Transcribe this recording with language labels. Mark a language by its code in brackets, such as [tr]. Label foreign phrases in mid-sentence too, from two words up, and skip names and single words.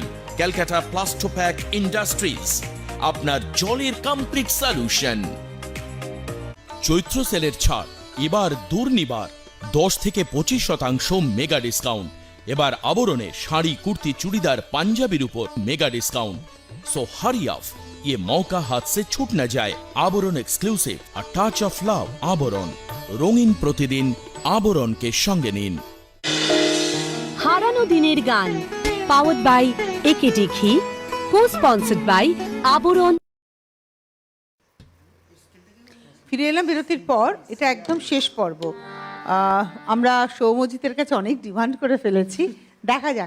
[bn] ক্যালকাটা প্লাস্টোপ্যাক ইন্ডাস্ট্রিজ, আপনার জলের [en] complete solution. [bn] চৈত্র সেলের ছাড়, এবার দুর্নিবার 10 থেকে 25% [en] mega discount. [bn] এবার আবরণে শাড়ি, কুর্তি, চুড়িদার, পাঞ্জাবির উপর [en] mega discount. [hi] सो [en] hurry up, [hi] ये मौका हाथ से छूट न जाए। आबरण एक्सक्लूसिव, [en] a touch of love. [hi] आबरण, रंगीन प्रतिदिन आबरण के संगे নিন। [bn] হারানো দিনের গান, [en] powered by [bn] একেটি ঘি, [en] co sponsored by [bn] আবরণ। ফিরে এলাম বিরতির পর। এটা একদম শেষ পর্ব। আমরা সৌম্যজিতের কাছে অনেক ডিমান্ড করে ফেলেছি, দেখা যাক।